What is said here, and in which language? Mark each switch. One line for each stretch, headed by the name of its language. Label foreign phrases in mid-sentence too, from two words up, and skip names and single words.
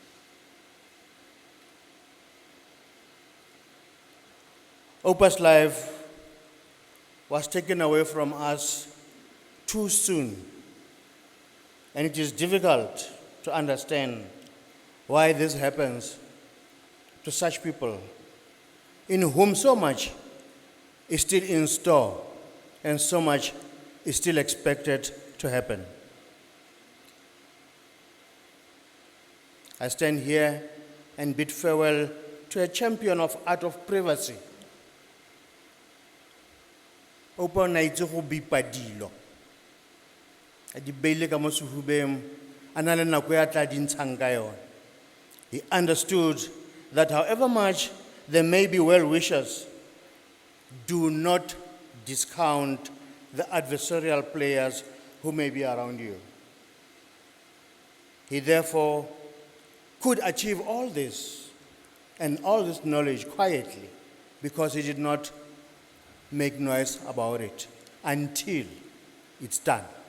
English: Opa's life was taken away from us too soon, and it is difficult to understand why this happens to such people in whom so much is still in store and so much is still expected to happen. I stand here and bid farewell to a champion of art of privacy.
Tswana: Opa na itse go bipa dilo. A di beile ka mo sehubeng, a na le nako ya tla di ntshang ka yona.
English: He understood that however much there may be well-wishers, do not discount the adversarial players who may be around you. He therefore could achieve all this and all this knowledge quietly because he did not make noise about it until it's done.